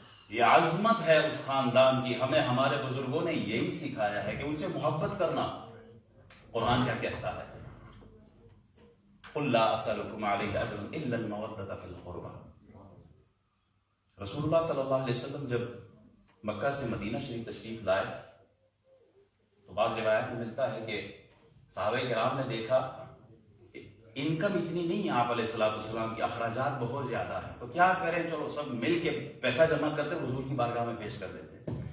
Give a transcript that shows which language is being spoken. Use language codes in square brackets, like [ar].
[ur] یہ عظمت ہے اس خاندان کی. ہمیں ہمارے بزرگوں نے یہی سکھایا ہے کہ ان سے محبت کرنا. قرآن کیا کہتا ہے؟ [ar] قل لا اسألكم عليه اجرا الا المودة في القربى. [ur] رسول اللہ صلی اللہ علیہ وسلم جب مکہ سے مدینہ شریف تشریف لائے تو بعض روایت میں ملتا ہے کہ صحابہ کرام نے دیکھا کہ انکم اتنی نہیں ہے آپ علیہ السلام کی، اخراجات بہت زیادہ ہیں، تو کیا کریں، چلو سب مل کے پیسہ جمع کرتے حضور کی بارگاہ میں پیش کر دیتے.